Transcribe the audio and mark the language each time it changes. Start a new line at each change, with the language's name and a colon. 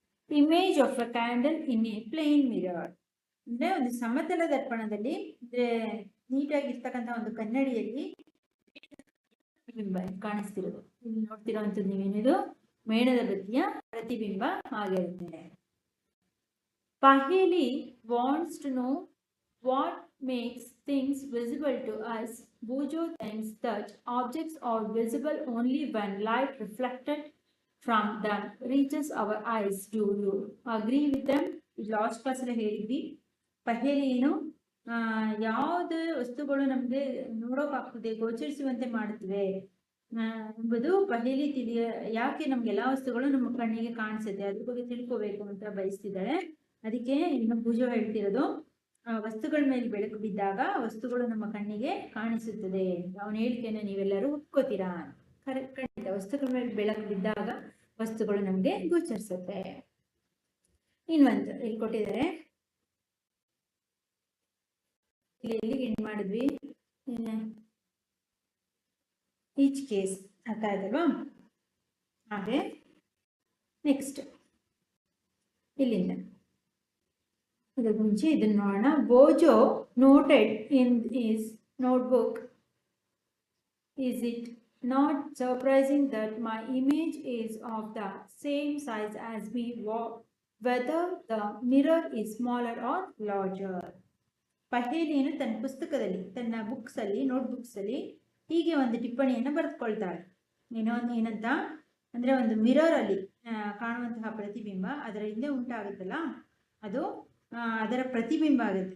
English: Image of a candle in a plane mirror.
Kannada: ಅಂದ್ರೆ ಒಂದು ಸಮತಲ ದರ್ಪಣದಲ್ಲಿ ಅಂದ್ರೆ ನೀಟಾಗಿರ್ತಕ್ಕಂಥ ಒಂದು ಕನ್ನಡಿಯಲ್ಲಿ ಪ್ರತಿಬಿಂಬ ಕಾಣಿಸ್ತಿರೋದು. ಇಲ್ಲಿ ನೋಡ್ತಿರೋಂಥದ್ದು ನೀವೇನಿದು ಮೇಣದ ಬತ್ತಿಯ ಪ್ರತಿಬಿಂಬ ಆಗಿರುತ್ತೆ.
English: Paheli wants to know what makes things visible to us. Bujo thinks that objects are visible only when light reflected from them reaches our eyes. Do you agree with them?
Kannada: Last ಕ್ಲಾಸಲ್ಲಿ ಹೇಳಿದ್ವಿ ಪಹೇಲಿ ಏನು, ಯಾವುದು ವಸ್ತುಗಳು ನಮಗೆ ನೋಡೋಕ್ಕಾಗ್ತದೆ, ಗೋಚರಿಸುವಂತೆ ಮಾಡುತ್ತವೆ ಎಂಬುದು ಪಹೇಲಿ ಯಾಕೆ ನಮ್ಗೆ ಎಲ್ಲಾ ವಸ್ತುಗಳು ನಮ್ಮ ಕಣ್ಣಿಗೆ ಕಾಣಿಸುತ್ತೆ ಅದ್ರ ಬಗ್ಗೆ ತಿಳ್ಕೋಬೇಕು ಅಂತ ಬಯಸ್ತಿದ್ದಾಳೆ. ಅದಕ್ಕೆ ಇನ್ನು ಪೂಜೆ ಹೇಳ್ತಿರೋದು, ವಸ್ತುಗಳ ಮೇಲೆ ಬೆಳಕು ಬಿದ್ದಾಗ ವಸ್ತುಗಳು ನಮ್ಮ ಕಣ್ಣಿಗೆ ಕಾಣಿಸುತ್ತದೆ. ಅವನ ಹೇಳಿಕೆಯನ್ನು ನೀವೆಲ್ಲರೂ ಒಪ್ಕೋತೀರಾ? ಖಂಡಿತ, ವಸ್ತುಗಳ ಮೇಲೆ ಬೆಳಕು ಬಿದ್ದಾಗ ವಸ್ತುಗಳು ನಮ್ಗೆ ಗೋಚರಿಸುತ್ತೆ. ಇನ್ನೊಂದು ಇಲ್ಲಿ ಕೊಟ್ಟಿದ್ದಾರೆ, ಇಲ್ಲಿ ಏನ್ ಮಾಡಿದ್ವಿ,
English: each case
Kannada: ಅರ್ಥ ಆಯ್ತಲ್ವಾ? ಹಾಗೆ ನೆಕ್ಸ್ಟ್ ಇಲ್ಲಿಂದ ಇದಕ್ಕೆ ಮುಂಚೆ ಇದನ್ನು ನೋಡೋಣ.
English: Boojho noted in his notebook, is it not surprising that my image is of the same size as me, whether the mirror is smaller or larger?
Kannada: ಪಹೇಲಿಯನ್ನು ತನ್ನ ಪುಸ್ತಕದಲ್ಲಿ, ತನ್ನ ಬುಕ್ಸ್ ಅಲ್ಲಿ, ನೋಟ್ ಬುಕ್ಸ್ ಅಲ್ಲಿ ಹೀಗೆ ಒಂದು ಟಿಪ್ಪಣಿಯನ್ನು ಬರೆದುಕೊಳ್ತಾಳೆ. ಏನಂತ ಅಂದ್ರೆ, ಒಂದು ಮಿರರ್ ಅಲ್ಲಿ ಕಾಣುವಂತಹ ಪ್ರತಿಬಿಂಬ ಅದರ ಹಿಂದೆ ಉಂಟಾಗುತ್ತಲ್ಲ, ಅದು ಅದರ ಪ್ರತಿಬಿಂಬ ಆಗುತ್ತೆ.